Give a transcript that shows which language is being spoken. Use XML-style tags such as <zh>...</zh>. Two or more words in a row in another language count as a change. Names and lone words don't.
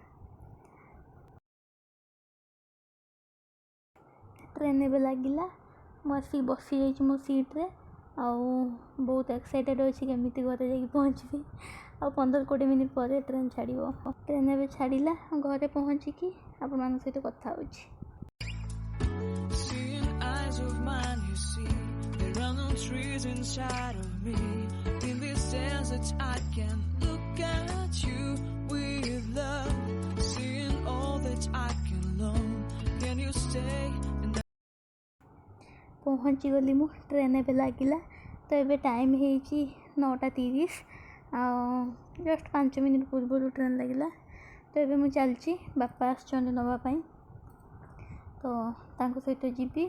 <or>ଟ୍ରେନ୍ ଏବେ ଲାଗିଲା, ମୁଁ ଆସିକି ବସିଯାଇଛି ମୋ ସିଟ୍ରେ। ଆଉ ବହୁତ ଏକ୍ସାଇଟେଡ଼୍ ଅଛି କେମିତି ଘରେ ଯାଇକି ପହଞ୍ଚିବି। ଆଉ 15-20 ମିନିଟ୍ ପରେ ଟ୍ରେନ୍ ଛାଡ଼ିବ। ଟ୍ରେନ୍ ଏବେ ଛାଡ଼ିଲା, ଘରେ ପହଞ୍ଚିକି ଆପଣମାନଙ୍କ ସହିତ କଥା ହେଉଛି।</or> <en>Seeing eyes of mine, you see, there are no trees inside of me. In this desert, I can look at you with love. Seeing all that I can learn. Can you stay?</en> <or>ପହଞ୍ଚିଗଲି ମୁଁ, ଟ୍ରେନ୍ ଏବେ ଲାଗିଲା। ତ ଏବେ ଟାଇମ୍ ହେଇଛି 9:30। ଆଉ ଜଷ୍ଟ 5 ମିନିଟ୍ ପୂର୍ବରୁ ଟ୍ରେନ୍ ଲାଗିଲା। ତ ଏବେ ମୁଁ ଚାଲିଛି, ବାପା ଆସିଛନ୍ତି ନେବା ପାଇଁ। ତ ତାଙ୍କ ସହିତ ଯିବି।</or>